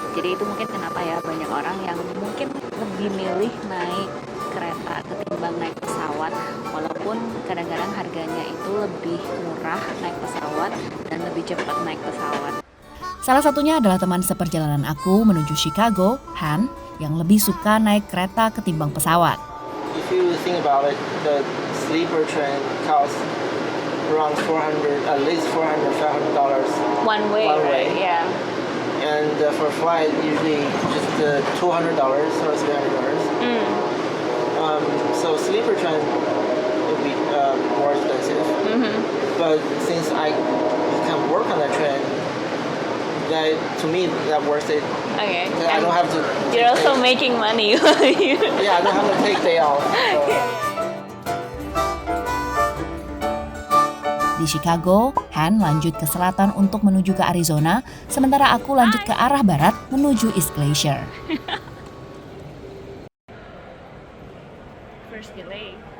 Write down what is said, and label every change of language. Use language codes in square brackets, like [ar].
[id] Jadi itu mungkin kenapa ya banyak orang yang mungkin lebih milih naik kereta ketimbang naik pesawat, walaupun kadang-kadang harganya itu lebih murah naik pesawat dan lebih cepat naik pesawat. Salah satunya adalah teman seperjalanan aku menuju Chicago, Han, yang lebih suka naik kereta ketimbang pesawat. [en] If you think about it, the sleeper train costs around at least $400-$500 One way, right? Yeah. And for flight, usually just $200 or $300. So sleeper train will be more expensive. But since I can work on that train, to me that worth it. Okay. I don't have to. You're also making money. Yeah, I don't have to take day off. [id] Di Chicago, Han lanjut ke selatan untuk menuju ke Arizona, sementara aku lanjut ke arah barat menuju East Glacier. [en] First delay.